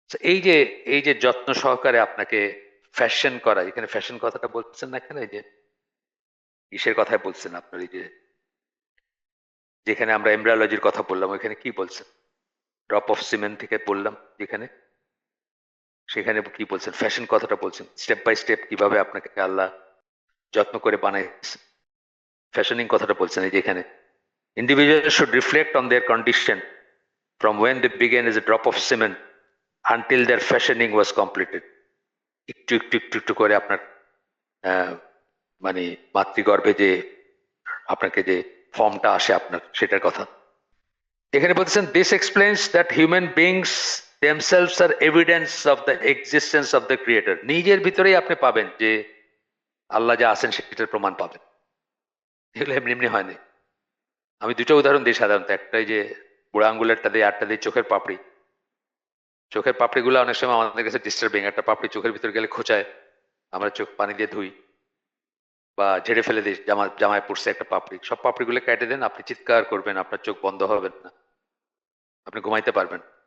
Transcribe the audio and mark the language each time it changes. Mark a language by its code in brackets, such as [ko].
[bn] এই যে যত্ন সহকারে আপনাকে ফ্যাশন করা, এখানে ফ্যাশন কথাটা বলছেন না, এখানে যে ইসের কথাই বলছেন আপনার, এই যে যেখানে আমরা এমব্রায়োলজির কথা বললাম, ওইখানে কি বলছেন, ড্রপ অফ সিমেন্ট থেকে বললাম যেখানে, সেখানে কি বলছেন, ফ্যাশন কথাটা বলছেন, স্টেপ বাই স্টেপ কিভাবে আপনাকে আল্লাহ যত্ন করে বানাইছে, ফ্যাশনিং কথাটা বলছেন। এই যেখানে [en] individuals should reflect on their condition from when they began as a drop of cement until their fashioning was completed. [bn] একটু একটু একটু একটু করে আপনার মানে মাতৃগর্ভে যে আপনাকে যে ফর্মটা আসে আপনার, সেটার কথা এখানে বলতেছেন। [en] This explains that human beings themselves are evidence of the existence of the creator. [bn] নিজের ভিতরেই আপনি পাবেন যে আল্লাহ যা আছেন সেটার প্রমাণ পাবেন। এগুলো এমনি এমনি হয়নি। আমি দুটো উদাহরণ দিই সাধারণত, একটাই যে বুড়া আঙ্গুলেরটা দিয়ে, আটটা দিয়ে চোখের পাপড়িগুলো অনেক সময় আমাদের কাছে ডিস্টার্বিং। একটা পাপড়ি চোখের ভিতরে গেলে খোঁচায়, আমরা চোখ পানি দিয়ে ধুই বা ঝেড়ে ফেলে দিই, জামায় পড়ছে একটা পাপড়ি, সব পাপড়িগুলো কেটে দেন, আপনি চিৎকার করবেন, আপনার চোখ বন্ধ হবে না, আপনি ঘুমাইতে পারবেন।